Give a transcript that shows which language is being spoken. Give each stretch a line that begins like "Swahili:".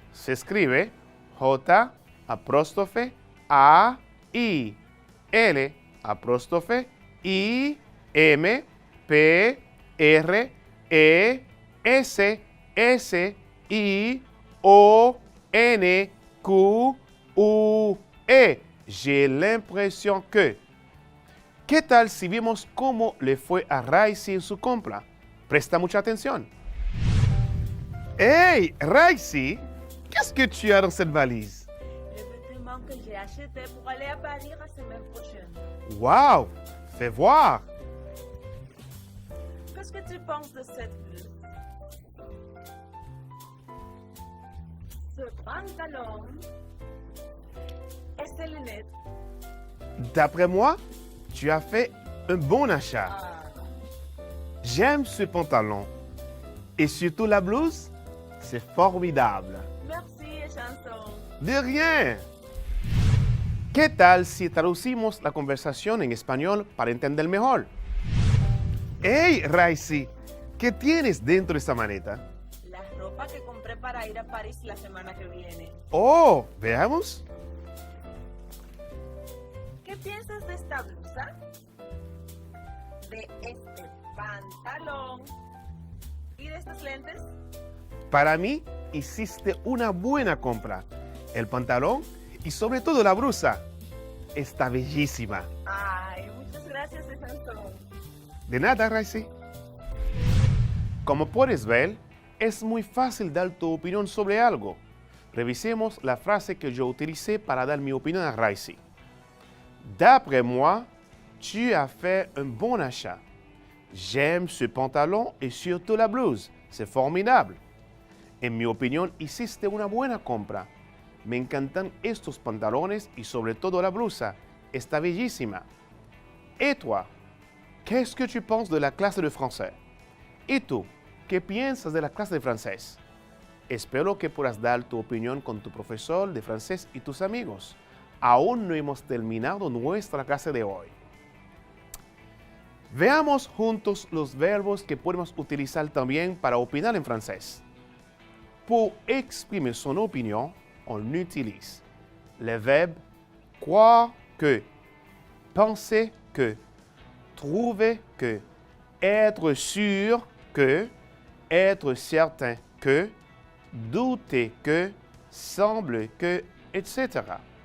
Spanish: S'escribe J, apóstrofe, A, I, L, apóstrofe, I, M, P, R, E, S, S, I, O, N, Q, U, E.
French: J'ai l'impression que.
Spanish: ¿Qué tal si vimos cómo le fue a Raisi en su compra? Presta mucha atención.
French: Hey, Raisi, qu'est-ce que tu as dans cette valise? Les vêtements que j'ai achetés pour aller à Paris la semaine prochaine. Wow, fais voir. Qu'est-ce que tu penses de cette blouse? Ce pantalon et ces lunettes. D'après moi, tu as fait un bon achat. J'aime ce pantalon. Et surtout la blouse, c'est formidable. Merci, chanson. De rien.
Spanish: ¿Qué tal si traducimos la conversación en español para entender mejor? Hey, Raisi, ¿qué tienes dentro de esta maleta? La ropa que compré para ir a París la semana que viene. Oh, veamos. ¿Qué piensas de esta blusa? De este pantalón y de estos lentes. Para mí, hiciste una buena compra. El pantalón y sobre todo la blusa está bellísima. Ay, muchas gracias, Sansón. De nada, Raisi. Como puedes ver, es muy fácil dar tu opinión sobre algo. Revisemos la frase que yo utilicé para dar mi opinión a Raisi.
French: D'après moi, tu as fait un bon achat. J'aime ce pantalon et surtout la blouse. C'est formidable.
Spanish: En mi opinión, hiciste una buena compra. Me encantan estos pantalones y sobre todo la blusa. Está bellísima.
French: Et toi, qu'est-ce que tu penses de la clase de français?
Spanish: ¿Y tú, qué piensas de la clase de francés? Espero que puedas dar tu opinión con tu profesor de francés y tus amigos. Aún no hemos terminado nuestra clase de hoy. Veamos juntos los verbos que podemos utilizar también para opinar en francés.
French: Pour exprimer son opinion, on utilise les verbes croire que, penser que, trouver que, être sûr que, être certain que, douter que, semble que, etc.